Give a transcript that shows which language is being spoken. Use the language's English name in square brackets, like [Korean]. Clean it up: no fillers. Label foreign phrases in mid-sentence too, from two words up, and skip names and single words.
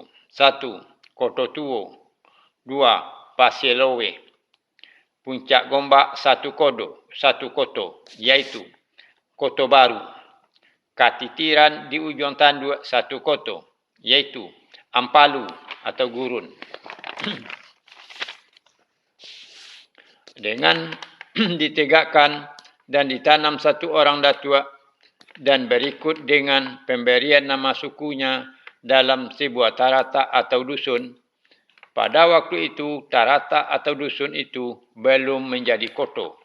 [Indonesian] 1. Koto Tuo. 2. Pasir Lowe. Puncak Gombak 1 koto, iaitu Koto Baru. Katitiran di ujung tanduk 1 koto, iaitu Ampalu atau Gurun. Dengan ditegakkan dan ditanam 1 orang datuk dan berikut dengan pemberian nama sukunya dalam sebuah tarata atau dusun, pada waktu itu tarata atau dusun itu belum menjadi koto.